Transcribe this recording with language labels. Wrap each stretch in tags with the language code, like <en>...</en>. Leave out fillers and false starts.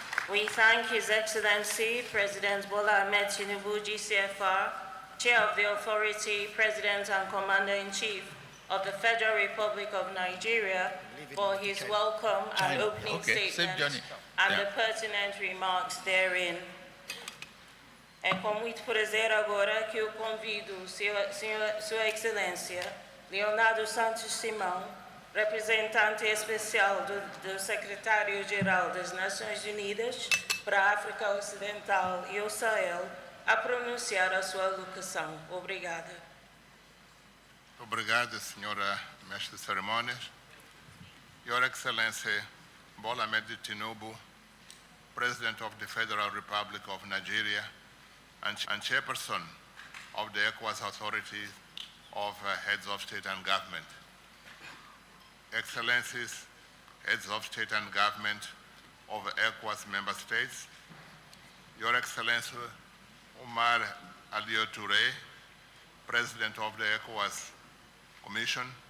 <en>We thank His Excellency, President Bola Ahmed Tinubu, GCFR, Chair of the Authority, President and Commander-in-Chief of the Federal Republic of Nigeria, for his welcome and opening statement and the pertinent remarks therein.</en> <pt>É com muito prazer agora que eu convido Sua Excelência Leonardo Santos Simão, representante especial do Secretário-Geral das Nações Unidas para a África Ocidental e o Sahel, a pronunciar a sua alocução. Obrigada. Obrigado, Senhora Mestre de Cerimônias.</pt> <en>Your Excellency Bola Ahmed Tinubu, President of the Federal Republic of Nigeria, and Chairperson of the ECOWAS Authority of Heads of State and Government. Excellencies, Heads of State and Government of ECOWAS member states, Your Excellency Omar Aliou Touré, President of the ECOWAS Commission,</en>